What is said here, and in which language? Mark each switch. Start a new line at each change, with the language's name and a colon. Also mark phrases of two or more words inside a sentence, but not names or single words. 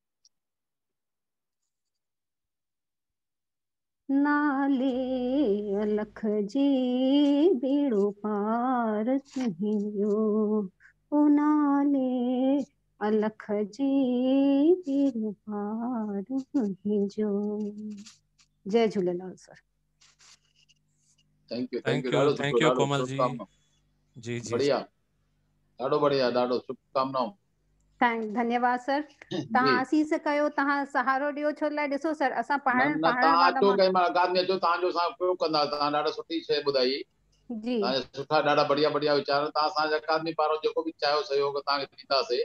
Sindhi: नाले अलख जी बेड़ो पार तुंहिंजो, ओ नाले अलख जी बेड़ो पार तुंहिंजो। जय झूलेलाल सर।
English: thank you thank you
Sindhi: कोमल जी। जी जी बढ़िया, ॾाढो बढ़िया, ॾाढो शुभकामनाऊं। धन्यवाद सर। तव्हां आसीस कयो, तव्हां सहारो ॾियो। छो लाइ ॾिसो सर असां पढ़ण तव्हां अचो कंहिं महिल अकादमी अचो, तव्हांजो असां उपयोग कंदा। तव्हां ॾाढा सुठी शइ ॿुधाई जी, तव्हांजा सुठा ॾाढा बढ़िया बढ़िया वीचार। तव्हां असांजे अकादमी पारां जेको बि चाहियो सहयोग तव्हांखे ॾींदासीं।